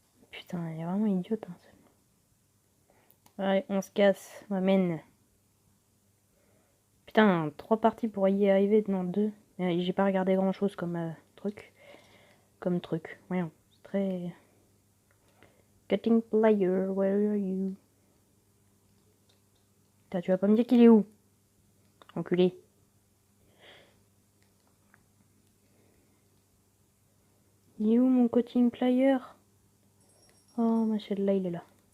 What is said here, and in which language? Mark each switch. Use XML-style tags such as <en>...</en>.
<fr>Putain, elle est vraiment idiote. Hein, ouais, on se casse, m'amène. Putain, 3 parties pour y arriver, non 2. J'ai pas regardé grand chose comme truc. Voyons, c'est très...</fr> <en>Cutting player, where are you?</en> <fr>Putain, tu vas pas me dire qu'il est où? Enculé. Il est où mon cutting player? Oh, ma celle-là, il est là.</fr>